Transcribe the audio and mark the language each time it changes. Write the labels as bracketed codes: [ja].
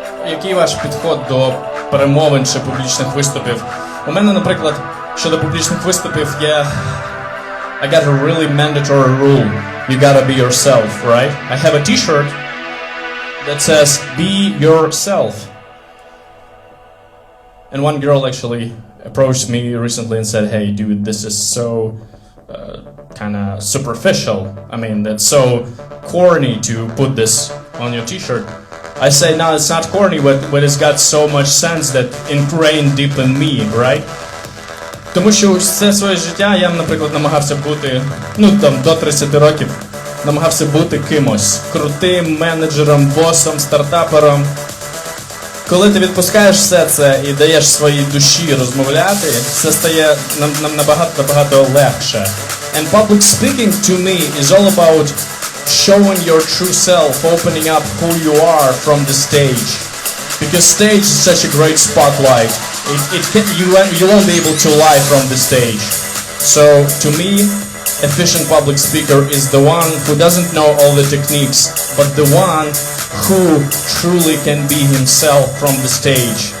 [uk] Який ваш підход до перемовин чи публічних виступів? У мене, наприклад, щодо публічних виступів є [en] I got a really mandatory rule. You gotta be yourself, right? I have a t-shirt that says be yourself. And one girl actually approached me recently and said, hey dude, this is so kind of superficial. I mean, that's so corny to put this on your t-shirt. I say, no, it's not corny, but it's got so much sense that ingrained deep in me, right? [uk] Тому що все своє життя я, наприклад, намагався бути, до 30 років, намагався бути кимось. Крутим менеджером, босом, стартапером. Коли ти відпускаєш все це і даєш своїй душі розмовляти, все стає набагато легше. [en] And public speaking to me is all about showing your true self, opening up who you are from the stage. Because stage is such a great spotlight. You won't be able to lie from the stage. So, to me, efficient public speaker is the one who doesn't know all the techniques, but the one who truly can be himself from the stage.